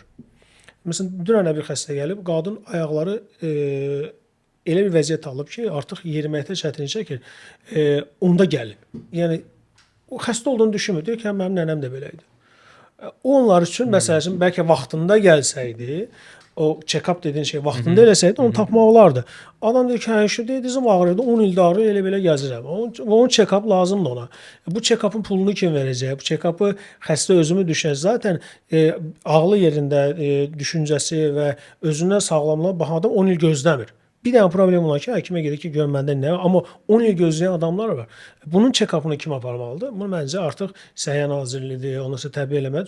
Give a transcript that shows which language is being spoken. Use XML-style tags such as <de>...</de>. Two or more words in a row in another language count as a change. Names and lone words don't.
<az>Məsələn, dünən bir xəstə gəlib, qadın ayaqları elə bir vəziyyət alıb ki, artıq yeriməkdə çətinlik çəkir. Onda gəlib. Yəni o xəstə olduğunu düşünmür. Deyir ki, mənim nənəm də belə idi. Onlar üçün məsəl üçün bəlkə vaxtında gəlsəydi, o check-up dediyin şey vaxtında eləsəydi, onu tapmaq olardı. Adam deyir ki, hə, işte deyir, dizim ağrıydı, 10 ildə ağrıyor, elə-belə gəzirəm. Onun check-up lazımdır ona. Bu check-up'ın pulunu kim verəcək? Bu check-up'ı xəstə özümü düşəcək. Zaten ağlı yerində düşüncəsi və özündən sağlamlığa baxan adam 10 il gözləmir. Bir dənə problem olar ki, həkimə gedir ki, gör məndə nə var. Amma 10 il gözləyən adamlar var. Bunun check-up'ını kim aparmalıdır? Bunu məncə artıq Səhiyyə Nazirliyidir, ondan sonra təbliğ eləməlidir.</az>